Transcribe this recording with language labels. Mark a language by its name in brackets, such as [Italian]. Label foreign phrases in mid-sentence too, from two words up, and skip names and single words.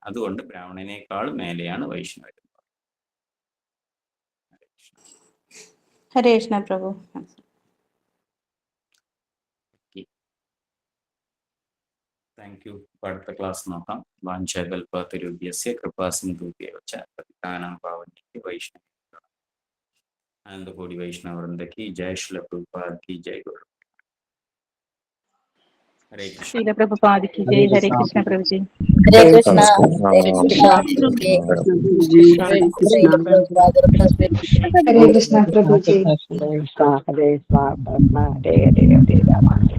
[Malayalam] അതുകൊണ്ട് ബ്രാഹ്മണനേക്കാൾ മേലെയാണ് വൈഷ്ണവർ. [Sanskrit] ഹരേ കൃഷ്ണ പ്രഭു. [English] thank you. [Malayalam] അടുത്ത ക്ലാസ് നോക്കാം. [Sanskrit] വാഞ്ചകൽപതരുഭ്യസ്യ കൃപാസിന്ധുഭ്യശ്ച പതിതാനാം പാവനേഭ്യോ വൈഷ്ണവേഭ്യോ [Hindi] आनंदकोटि वैष्णव वृंद की जय। श्रील प्रभुपाद की जय। गुरु हरे कृष्ण। श्रील प्रभुपाद की जय। हरे कृष्ण प्रभु जी। हरे कृष्णा। हरे कृष्णा कृष्णा। हरे कृष्णा प्रभु जी। [Sanskrit] हरे स्वाहा हरे हरे हरे राम